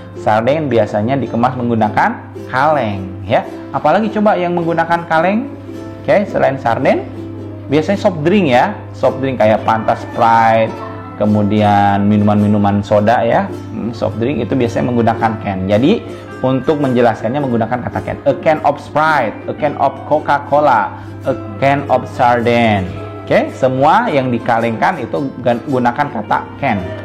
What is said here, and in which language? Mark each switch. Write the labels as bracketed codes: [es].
[id] Sarden biasanya dikemas menggunakan kaleng ya. Apalagi coba yang menggunakan kaleng? Oke, selain sarden, biasanya soft drink ya. Soft drink kayak Fanta, Sprite, kemudian minuman-minuman soda ya. Soft drink itu biasanya menggunakan can. Jadi untuk menjelaskannya menggunakan kata can. [en] A can of Sprite, a can of Coca-Cola, a can of sardine. [id] Oke, semua yang dikalengkan itu gunakan kata can.